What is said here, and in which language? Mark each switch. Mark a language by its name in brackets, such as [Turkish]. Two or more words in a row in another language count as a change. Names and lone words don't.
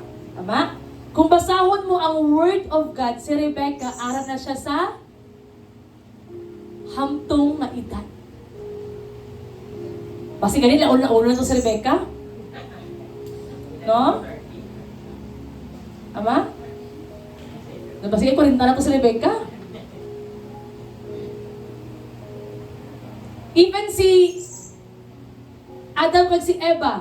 [Hiligaynon] Tama? Kung basahon mo ang [English] Word of God, [Hiligaynon] si Rebecca, ara na siya sa hamtong na edad. [Filipino] Kasi ganun, laon-laon na ito si Rebecca. No? Tama? Sige, 40 na ito si Rebecca. Even si Adam at si Eva.